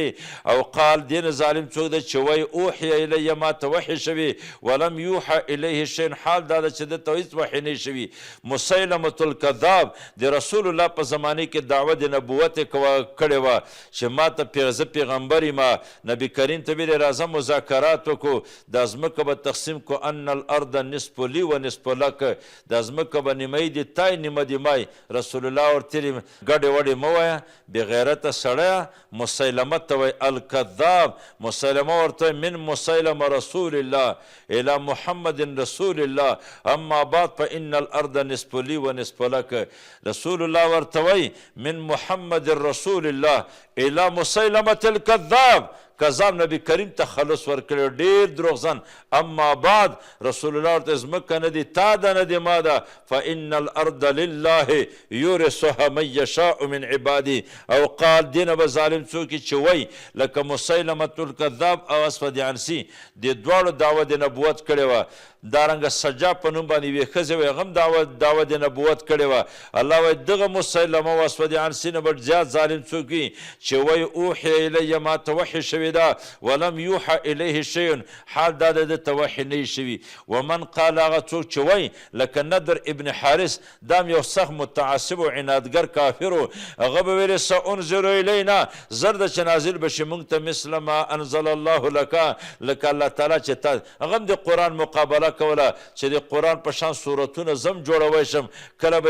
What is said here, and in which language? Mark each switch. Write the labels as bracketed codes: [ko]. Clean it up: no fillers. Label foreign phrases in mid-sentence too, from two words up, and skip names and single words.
[ar] او قال [ps] دین ظالم څوک دی چې وایي [ar] اوحی الی [ps] ما ته وحی شوي [ar] ولم یوحى الیه شیء، [ps] حال دا ده چې ده ته هېڅ وحی نه شوي. مسیلمة الکذاب د رسول الله په زمانه کې دعوه د نبوت کړې وه چې ما ته زه پیغمبر یم. نبي کریم ته ویلې راځه مذاکرات وکړو، دا ځمکه به تقسیم کو. [ar] ان الارض الارض نصف لی و نصف لک [ps] دا ځمکه به نیمه دي تای نیمه دي مای رسول الله ورته ګډې وډې مه وایه بغیرته سړیه مسیلمه ته وایي الکذاب مسیلمه ورته [ar] من مسیلمه رسول الله الى محمد رسول الله اما بعد فان الارض نصف لی و نصف لک [ps] رسول الله ورته وایي [ar] من محمد رسول الله الى مسیلمه الکذاب کذاب [ps] نبی کریم ته خلص ورکړی ډېر دروغزن [ar] اما بعد [ps] رسول الله ورته ځمکه نه دي تا ده نه دي ما ده [ar] فان الارض لله یورثها من یشاء من عبادی او قال [ps] دینه به ظالم څوک چې وایي لکه مسیلمة الکذاب او اسود عنسی دې دواړو دعوه د نبوت کړې وه دارنګه سجا په نوم باندې یوې ښځې وایي هغه هم دعوه د نبوت کړې وه الله وایي دغه مسیلمه و اسود عنسی نه به زیات ظالم څوک وي چې وایي [ar] اوحی الی [ps] ما ته وحی شوې ده [ar] ولم یوحى الیه شیء [ps] حال دا د ته وحی نه شوي [ar] ومن قال [ps] هغه څوک چې وایي لکه ندر ابن حارث دا یو سخت متعصب او عنادګر کافر و هغه به ویلې [ar] سأنزل الینا [ps] زر د چې نازل به شي موږ ته [ar] مثل ما انزل الله [ps] لکه الله تعالی چې تا هغه هم د قرآن مقابله کوله چې د قرآن په شان صورتونه زم جوړوی شم کله به یې